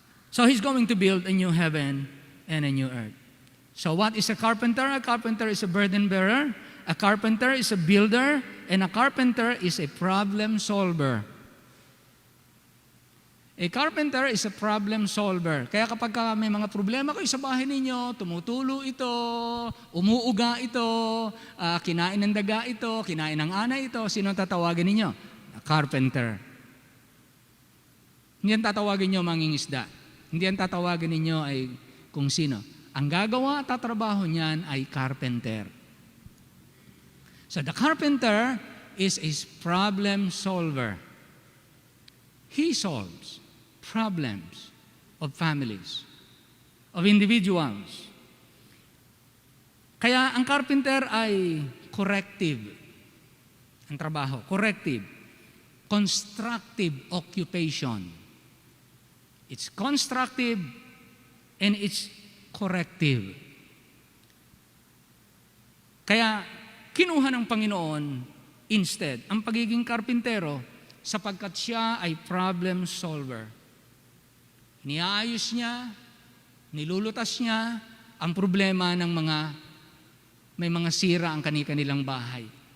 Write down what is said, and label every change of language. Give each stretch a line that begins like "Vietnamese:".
English: So He's going to build a new heaven and a new earth. So what is a carpenter? A carpenter is a burden bearer. A carpenter is a builder. And a carpenter is a problem solver. A carpenter is a problem solver.
Filipino: Kaya kapag may mga problema kayo sa bahay ninyo, tumutulo ito, umuuga ito, kinain ng daga ito, kinain ng ana ito, sino tatawagin ninyo?
English: A carpenter.
Filipino: Hindi ang tatawagin ninyo mangingisda. Hindi ang tatawagin ninyo ay kung sino. Ang gagawa at tatrabaho niyan ay carpenter.
English: So the carpenter is a problem solver. He solves problems of families, of individuals.
Filipino: Kaya ang carpenter ay corrective. Ang trabaho, corrective.
English: Constructive occupation. It's constructive and it's corrective.
Filipino: Kaya kinuha ng Panginoon instead ang pagiging karpintero sapagkat siya ay problem solver. Iniayos niya, nilulutas niya ang problema ng may mga sira ang kanilang bahay.